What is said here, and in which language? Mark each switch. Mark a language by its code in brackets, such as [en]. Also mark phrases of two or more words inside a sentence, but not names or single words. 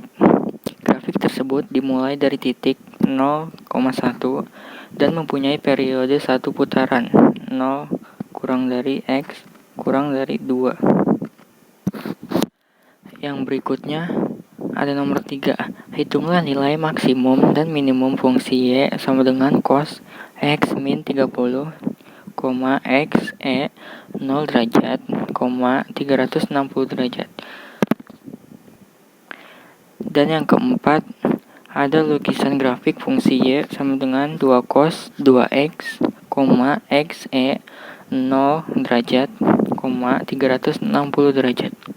[id] Grafik tersebut dimulai dari titik 0,1 dan mempunyai periode 1 putaran, 0 kurang dari X kurang dari 2. Yang berikutnya ada nomor 3. Hitunglah nilai maksimum dan minimum fungsi y sama dengan cos x min 30, x e 0 derajat, 360 derajat. Dan yang keempat, ada lukisan grafik fungsi y sama dengan 2 cos 2x, x e 0 derajat, 360 derajat.